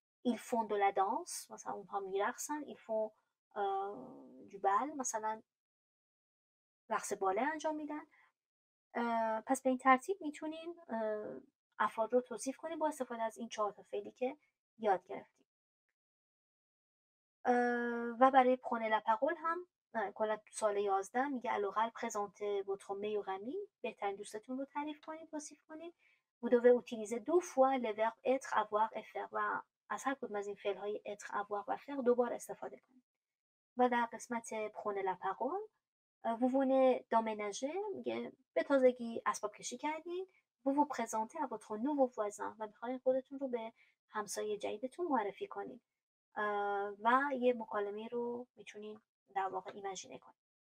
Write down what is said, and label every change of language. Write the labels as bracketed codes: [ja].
[fr] ils font de la danse [fa] مثلا اونها میرقصن. [fr] ils font du bal [fa] مثلا رقص باله انجام میدن. پس به این ترتیب میتونین افراد رو توصیف کنیم با استفاده از این 4 تا فعلی که یاد گرفتیم. و برای [fr] prenez la parole [fa] هم کلا سال 11 میگه [fr] alors présentez votre meilleur ami. [fa] بهترین دوستتون رو تعریف کنید توصیف کنید. [fr] vous devez utiliser 2 fois les verbes être, avoir et faire [fa] و از هر کدوم از این فعل های être, avoir و faire 2 بار استفاده کنید. و در قسمت [fr] prenez la parole vous venez d'emménager [fa] میگه به تازگی اسباب کشی کردین. [fr] vous vous présentez à votre nouveau voisin [fa] و میخواین خودتون رو به همسایه جدیدتون معرفی کنید و یه مکالمه رو میتونین در واقع ایمجینه کنید.